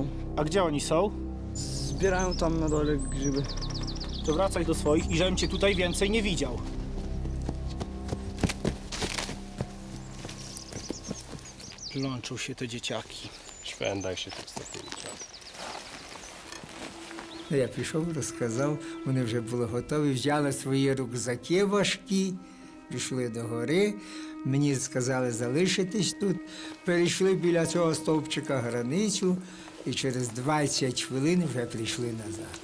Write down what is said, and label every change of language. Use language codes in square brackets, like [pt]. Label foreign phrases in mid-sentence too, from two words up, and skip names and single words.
[pl] A gdzie oni są? Zbierają tam na dole grzyby. To wracaj do swoich i żebym cię tutaj więcej nie widział. Plączą się te dzieciaki. Szwendaj się tak z takimi czasami. [uk] Я пішов, розказав, вони вже були готові, взяли свої рюкзаки важкі, пішли до гори. Мені сказали залишитись тут. Перейшли біля цього стовпчика границю і через 20 хвилин вже прийшли назад.